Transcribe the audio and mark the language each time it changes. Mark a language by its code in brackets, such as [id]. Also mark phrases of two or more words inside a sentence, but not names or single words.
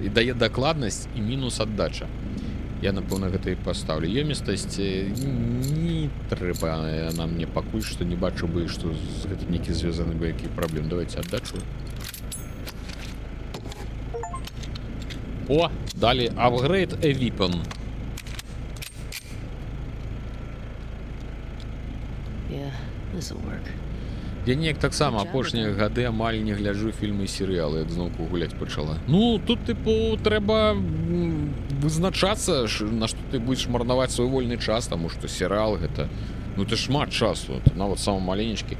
[be] І дае дакладнасць і мінус аддача. Я, напэўна, гэта і пастаўлю. Ёмістасць не трэба нам мне пакуль што не бачу бы, што з гэтым нейкі звязаны бы які праблем. Давайте аддачу. О, далі [en] upgrade a weapon. Yeah, this'll work. [be] Я неяк таксама Нічого, апошнія так. гады амаль не гляджу фільмы і серыялы, як зноўку гуляць пачала. Ну, тут, тыпу, трэба вызначацца, на што ты будзеш марнаваць свой вольны час, таму што серыал гэта, ну, это шмат часу, это нават самы маленечкі.